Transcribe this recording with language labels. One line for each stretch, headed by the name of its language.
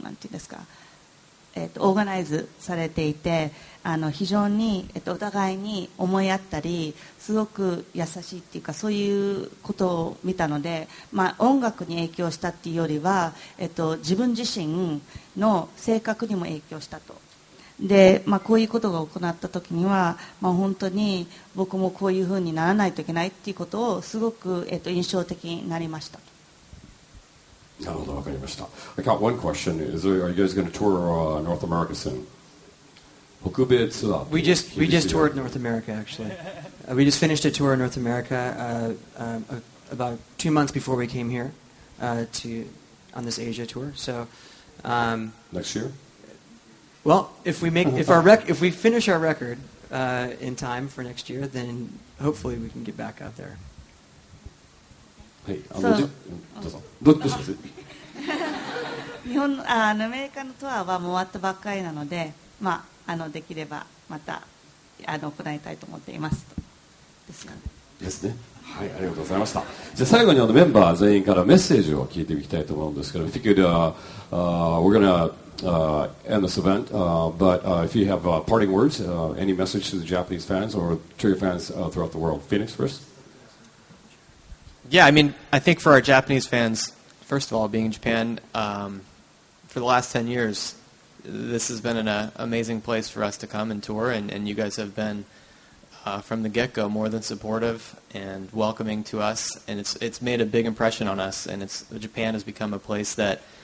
Japanese: んですかオーガナイズされていて非常に、お互いに思い合ったりすごく優しいっていうかそういうことを見たので、音楽に影響したっていうよりは、自分自身の性格にも影響したと。で、こういうことが行った時には、本当に僕もこういうふうにならないといけないっていうことをすごく、印象的になりました。なるほど、わかりました。
English: I got one question. Are you guys going to tour North America soon?
Japanese: 北米ツアー。
English: We just toured North America actually. We just finished a tour in North America about 2 months before we came here on this Asia tour. So next year? Well, if we finish our record in time for next year, then hopefully we can get back out there.
Japanese: はい、どうします？アメリカのツアーはもう終わったばっかりなので、できればまた行いたいと思っています。ですね。はい、ありがとうございました。じゃあ最後にメンバー全員からメッセージを聞いていきたいと思うんですけど、
English: If you could, we're gonna end this event, but if you have parting words, any message to the Japanese fans or to your fans throughout the world. Phoenix first. Yeah, I think for our Japanese fans, first of all, being in Japan, for the last 10 years, this has been an amazing place for us to come and tour, and you guys have been, from the get-go, more than supportive and welcoming to us, and it's made a big impression on us, and Japan has become a place that